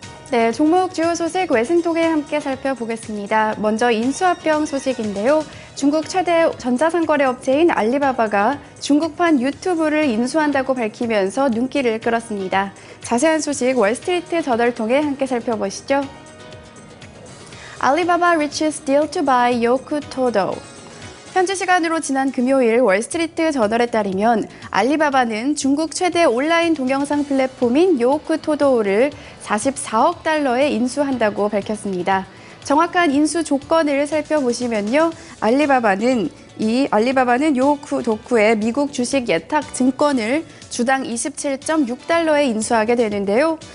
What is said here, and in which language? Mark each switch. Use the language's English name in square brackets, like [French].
[Korean] 네, 종목 주요 소식 외신 통해 함께 살펴보겠습니다. 먼저 인수합병 소식인데요. 중국 최대 전자상거래 업체인 알리바바가 중국판 유튜브를 인수한다고 밝히면서 눈길을 끌었습니다. 자세한 소식 월스트리트 저널 통해 함께 살펴보시죠. [English] Alibaba reaches deal to buy Youku Todo. [Korean] 현지 시간으로 지난 금요일 월스트리트 저널에 따르면 알리바바는 중국 최대 온라인 동영상 플랫폼인 요오쿠 토도를 44억 달러에 인수한다고 밝혔습니다. 정확한 인수 조건을 살펴보시면요. 알리바바는 요오쿠 도쿠의 미국 주식 예탁 증권을 주당 27.6달러에 인수하게 되는데요.